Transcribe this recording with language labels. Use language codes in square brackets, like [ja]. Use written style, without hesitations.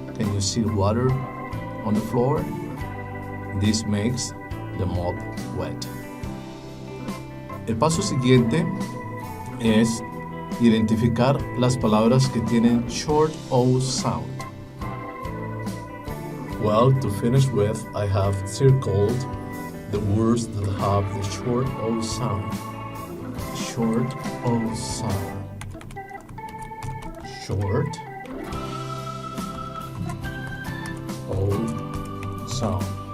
[en] Can you see water on the floor? This makes the mop wet. [es] El paso siguiente es identificar las palabras que tienen short O sound. [en] Well, to finish with, I have circled the words that have the short O sound. Short O sound. Short O sound.